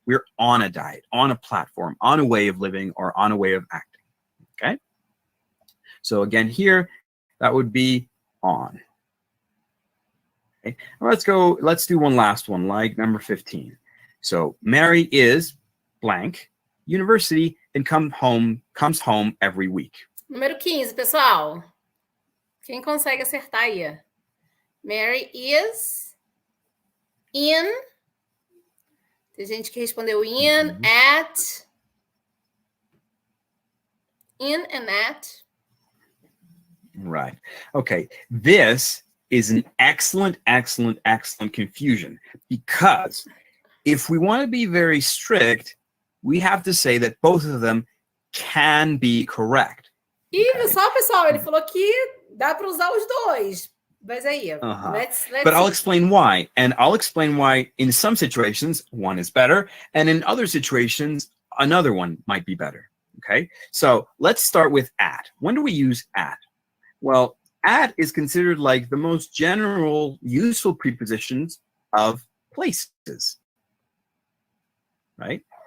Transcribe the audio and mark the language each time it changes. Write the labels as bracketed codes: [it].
[en] We're on a diet, on a platform, on a way of living, or on a way of acting, okay? So again here, that would be on. Okay. Now let's do one last one, like number 15. So Mary is blank, university, and comes home every week. [pt] Número 15, pessoal. Quem consegue acertar aí? [en] Mary is in. [pt] Tem gente que respondeu in, at. [en] In and at. Right. Okay. This is an excellent confusion, because if we want to be very strict, we have to say that both of them can be correct. [pt] E só, pessoal, ele falou que dá para usar os dois. Mas aí, [en] let's but I'll explain why. And I'll explain why in some situations, one is better. And in other situations, another one might be better. Okay, so let's start with at. When do we use at? Well, at is considered like the most general, useful prepositions of places, right?